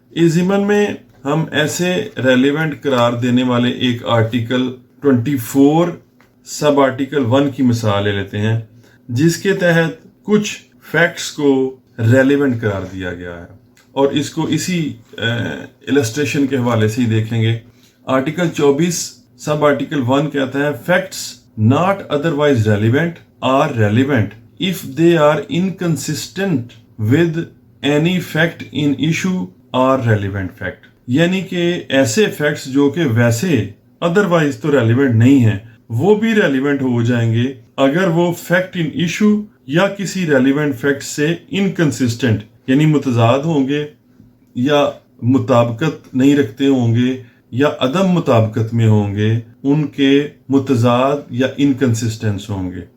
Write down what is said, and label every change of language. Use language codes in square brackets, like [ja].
[ur] اس ضمن میں ہم ایسے ریلیونٹ قرار دینے والے ایک آرٹیکل 24 سب آرٹیکل 1 کی مثال لے لیتے ہیں, جس کے تحت کچھ فیکٹس کو ریلیونٹ قرار دیا گیا ہے, اور اس کو اسی السٹریشن کے حوالے سے ہی دیکھیں گے. آرٹیکل 24 سب آرٹیکل 1 کہتا ہے [en] Facts not otherwise relevant are relevant if they are inconsistent with any fact in issue or relevant fact. [ur] یعنی کہ ایسے فیکٹس جو کہ ویسے ادروائز تو ریلیونٹ نہیں ہیں وہ بھی ریلیونٹ ہو جائیں گے اگر وہ فیکٹ ان ایشو یا کسی ریلیونٹ فیکٹ سے انکنسسٹنٹ یعنی متضاد ہوں گے یا مطابقت نہیں رکھتے ہوں گے یا عدم مطابقت میں ہوں گے, ان کے متضاد یا انکنسسٹنس ہوں گے.